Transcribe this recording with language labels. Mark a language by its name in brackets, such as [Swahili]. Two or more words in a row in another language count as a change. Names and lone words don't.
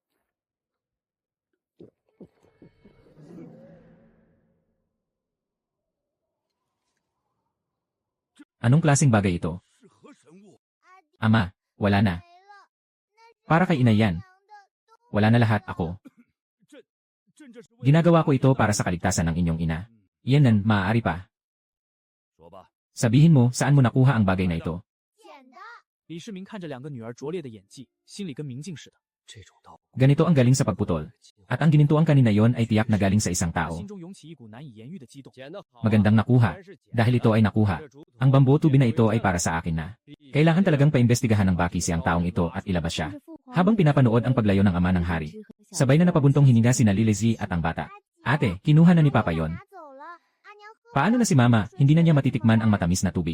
[Filipino] Anong klaseng bagay ito? Ama, wala na. Para kay inay yan. Wala na lahat, ako. Ginagawa ko ito para sa kaligtasan ng inyong ina. Iyan maaari pa. Sabihin mo, saan mo nakuha ang bagay na ito? [Chinese] 李世民看着2个女儿拙劣的演技，心里跟明镜似的。 [Filipino] Ganito ang galing sa pagputol. At ang ginintuang kanina yon ay tiyak na galing sa isang tao. [Chinese] 心中涌起一股难以言喻的激动。 [Filipino] Magandang nakuha. Dahil ito ay nakuha. Ang [English] bamboo tube [Filipino] na ito ay para sa akin na. Kailangan talagang paimbestigahan ng baki siyang taong ito at ilabas siya. Habang pinapanood ang paglayo ng ama ng hari. Sabay na napabuntong hininga sina Lilezi at ang bata. Ate, kinuha na ni Papa yon. Paano na si Mama, hindi na niya matitikman ang matamis na tubig.